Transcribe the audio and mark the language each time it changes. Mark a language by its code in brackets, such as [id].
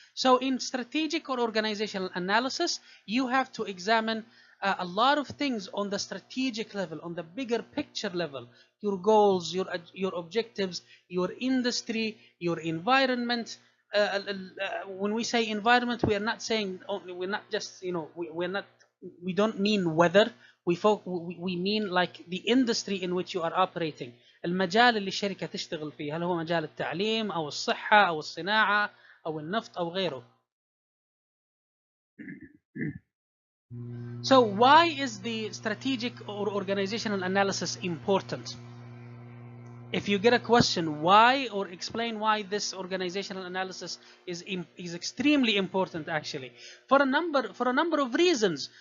[en] So in strategic or organizational analysis, you have to examine a lot of things on the strategic level, on the bigger picture level, your goals, your objectives, your industry, your environment. When we say environment, we are not saying, we're not just, we don't mean weather. We mean like the industry in which you are operating. [ar] المجال اللي الشركة تشتغل فيه، هل هو مجال التعليم أو الصحة أو الصناعة أو النفط أو غيره. [en] So why is the strategic or organizational analysis important? If you get a question why, or explain why this organizational analysis is extremely important, actually, for a number of reasons.